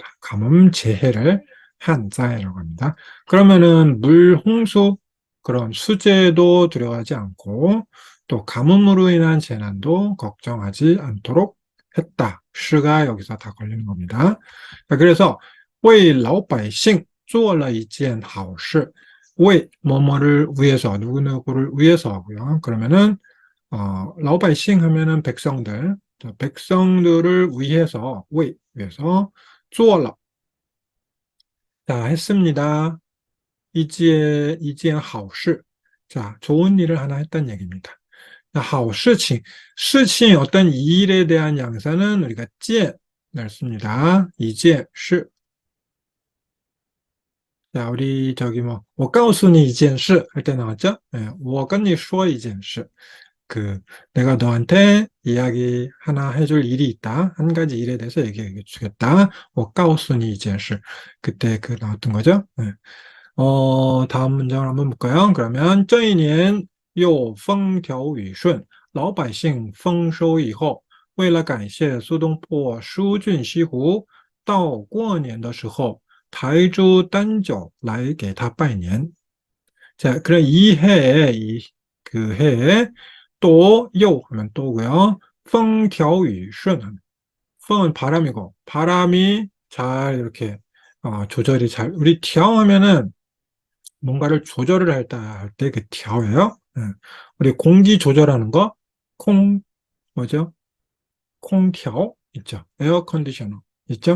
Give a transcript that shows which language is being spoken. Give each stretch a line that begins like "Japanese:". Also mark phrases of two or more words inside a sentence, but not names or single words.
Korean: 가뭄 재해를 한자이라고 합니다. 그러면은 물 홍수 그런 수재도 두려워하지 않고 또 가뭄으로 인한 재난도 걱정하지 않도록 했다. 시가 여기서 다 걸리는 겁니다. 자, 그래서
Chinese: 为老百姓做了一件好事.
Korean: 为 뭐뭐를 위해서 누구누구를 위해서 하고요. 그러면은 老百姓 하면은 백성들, 백성들을 위해서, 위해서, 做了, 자, 했습니다.
Chinese: 一件 好事.
Korean: 자, 좋은 일을 하나 했다는 얘기입니다. 好事情, 어떤 일에 대한 양사는 우리가 见을 씁니다.
Chinese: 一件 是.
Korean: 자, 우리 저기 뭐,
Chinese: 我告诉你一件事
Korean: 할 때 나왔죠? 네,
Chinese: 我跟你说一件事.
Korean: 내가 너한테 이야기 하나 해줄 일이 있다. 한 가지 일에 대해서 얘기해 주겠다.
Chinese: 我告诉你一件事.
Korean: 그때 나왔던 거죠. 네. 다음 문장을 한번 볼까요?
Chinese: 그러면 这一年有风调雨顺，老百姓丰收以后，为了感谢苏东坡书俊西湖，到过年的时候抬出丹酒来给他拜年。
Korean: 자, 그럼 이 해에, 그 해에 또, 요 하면 또고요.
Chinese: 风调雨顺.
Korean: 풍은 바람이고, 바람이 잘 이렇게, 조절이 잘, 우리调 하면은 뭔가를 조절을 할 때 그调예요. 우리 공기 조절하는 거, 뭐죠? 콩调 있죠. 에어 컨디셔너 있죠.